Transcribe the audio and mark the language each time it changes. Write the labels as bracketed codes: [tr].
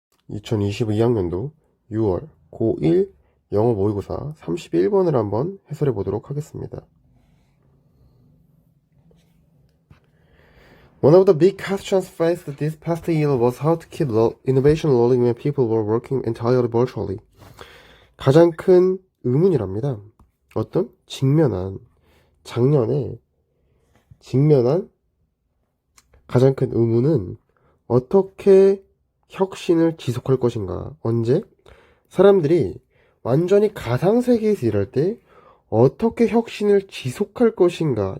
[ko] 2022학년도 6월 고1 영어 모의고사 31번을 한번 해설해 보도록 하겠습니다. [en] One of the big questions faced this past year was how to keep innovation rolling when people were working entirely virtually. [ko] 가장 큰 의문이랍니다. 어떤 작년에 직면한 가장 큰 의문은 어떻게 혁신을 지속할 것인가. 언제? 사람들이 완전히 가상세계에서 일할 때 어떻게 혁신을 지속할 것인가.